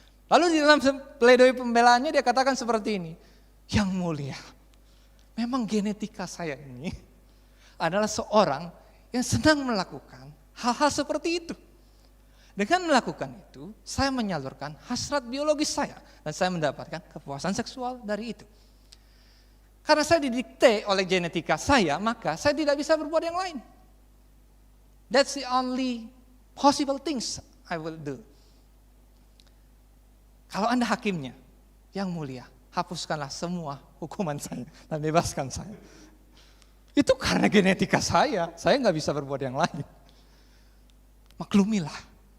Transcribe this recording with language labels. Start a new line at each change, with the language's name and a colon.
Indonesian: Lalu di dalam pledoi pembelaannya dia katakan seperti ini, yang mulia, memang genetika saya ini adalah seorang yang sedang melakukan hal-hal seperti itu. Dengan melakukan itu, saya menyalurkan hasrat biologis saya dan saya mendapatkan kepuasan seksual dari itu. Karena saya didikte oleh genetika saya, maka saya tidak bisa berbuat yang lain.
English: That's the only possible things I will do.
Indonesian: Kalau Anda hakimnya, yang mulia, hapuskanlah semua hukuman saya dan bebaskan saya. Itu karena genetika saya nggak bisa berbuat yang lain. Maklumilah.